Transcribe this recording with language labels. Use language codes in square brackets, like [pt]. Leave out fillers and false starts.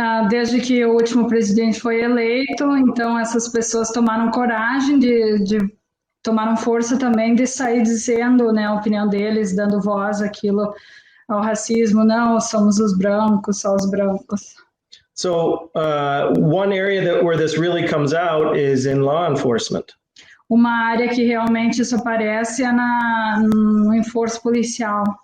[pt] Desde que o último presidente foi eleito, então essas pessoas tomaram coragem tomaram força também de sair dizendo, né, a opinião deles, dando voz àquilo, ao racismo. Não, somos os brancos, só os brancos. [en] So one area where this really comes out is in law enforcement. [pt] uma área que realmente isso aparece é no esforço policial.